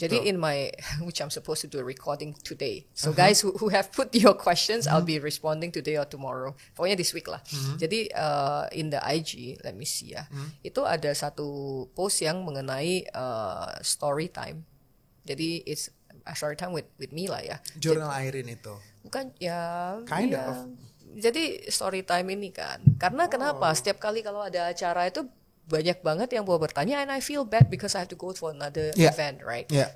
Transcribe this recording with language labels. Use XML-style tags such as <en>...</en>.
<en>Jadi in my, which I'm supposed to do a recording today. So guys who have put your questions, I'll be responding today or tomorrow. Pokoknya this week lah. Jadi in the IG, let me see ya.</en> <id>Itu ada satu post yang mengenai story time.</id> <en>Jadi it's a story time with me lah ya.</en> <id>Jurnal Irene itu. Bukan ya.</id> <en>Kind of.</en> <id>Jadi story time ini kan. Karena kenapa? Setiap kali kalau ada acara itu banyak banget yang mau bertanya,</id> <en>and I feel bad because I have to go for another event, right? Yeah.</en>